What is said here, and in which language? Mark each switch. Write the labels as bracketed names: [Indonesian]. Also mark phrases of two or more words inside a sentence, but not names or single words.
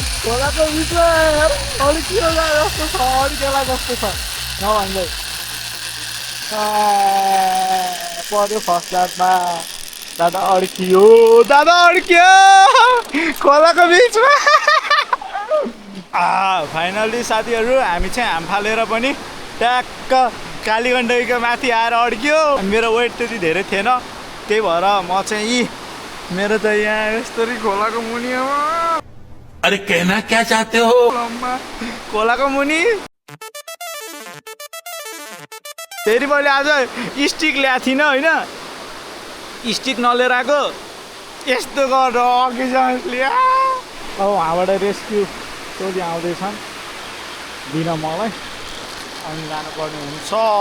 [Nepali] खोलाको बिचमा अड्कियो जस्तो छ अड्केला जस्तो छ नभन्दै पर्यो फर्स्ट रातमा दादा अड्कियो खोलाको बिचमा फाइनली साथीहरू हामी चाहिँ हाम फालेर पनि ट्याक्क कालीगण्डकीको माथि आएर अड्कियो मेरो वेट त्यति धेरै थिएन त्यही भएर म चाहिँ मेरो त यहाँ यस्तरी खोलाको मुनि [Hindi] अरे कहना क्या चाहते हो [Nepali] खोलाको मुनि फेरि मैले आज स्टिक ल्याएको थिइनँ होइन स्टिक नलिएर आएको यस्तो गरेर अघि जान्छ अब उहाँबाट रेस्क्यु सोधी आउँदैछन् दिन मलाई अनि जानुपर्ने हुन्छ